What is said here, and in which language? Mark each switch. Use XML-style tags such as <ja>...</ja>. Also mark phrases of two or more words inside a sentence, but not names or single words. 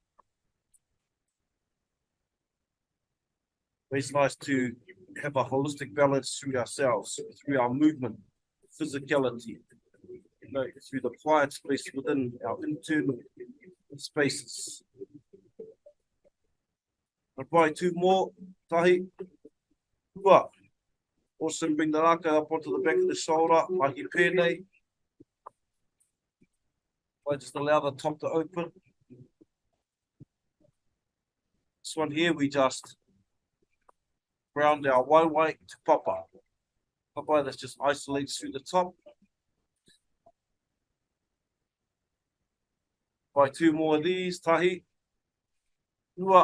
<en>It's nice to have a holistic balance through ourselves, through our movement, physicality, through the quiet space within our internal spaces. Apply 2 more,</en> <mi>tahi, ua.</mi> <en>Also bring the rākau up onto the back of the shoulder,</en> <mi>mahi pēnei.</mi> <en>I just allow the top to open. This one here, we just ground our waiwai to papa. Papa, that just isolates through the top. By 2 more of these,</en> <mi>tahi, ua.</mi>